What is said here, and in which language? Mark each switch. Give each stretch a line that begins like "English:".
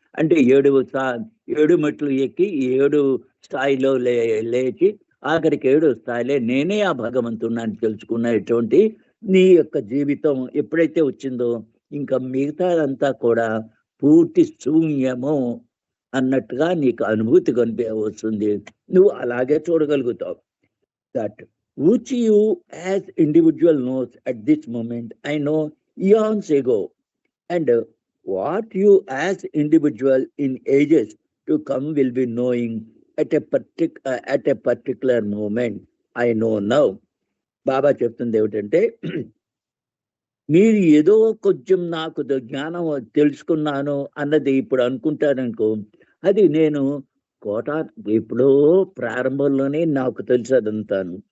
Telugu: అంటే 7 మెట్లు ఎక్కి 7 స్థాయిలో లేచి ఆఖరికి 7 స్థాయిలో నేనే ఆ భగవంతుడిని తెలుసుకునేటువంటి నీ యొక్క జీవితం ఎప్పుడైతే వచ్చిందో ఇంకా మిగతాదంతా కూడా పూర్తి శూన్యము అన్నట్టుగా నీకు అనుభూతి వస్తుంది. నువ్వు అలాగే చూడగలుగుతావు.
English: That which you as individual knows at this moment, I know eons ago, and what you as individual in ages to come will be knowing at a particular moment, I know now.
Telugu: బాబా చెప్తుంది ఏమిటంటే, మీరు ఏదో కొంచెం నాకు జ్ఞానం తెలుసుకున్నాను అన్నది ఇప్పుడు అనుకుంటారనుకో, అది నేను ఎప్పుడో ప్రారంభంలోనే నాకు తెలుసు అదంతాను.